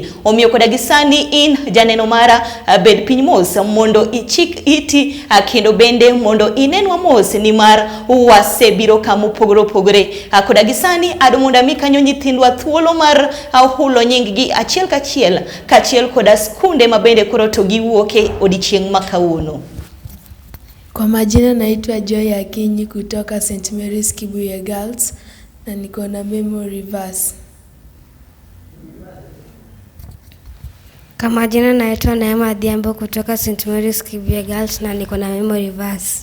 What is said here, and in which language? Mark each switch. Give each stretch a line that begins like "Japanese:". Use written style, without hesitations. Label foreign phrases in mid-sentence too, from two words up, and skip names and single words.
Luo (Kenya and Tanzania): Omiyo koda gisani in janeno mara bed piny mos mondo ichik iti kendo bende mondo inenwa mos ni mar wasebiro kama opogore opogore. Koda gisani adomonda mi kanyo nyithindwa thuolo mar hulo nying gi achiel kachiel koda skunde mabende koro to giwuoke odichieng' makawuono.
Swahili: Kwa majina naitwa Joy Akinyi kutoka St. Mary's Kibuye Girls na niko na
English: memory verse.
Swahili: Kwa majina naitwa Neema Adhiambo kutoka St. Mary's Kibuye Girls na niko na
English: memory verse.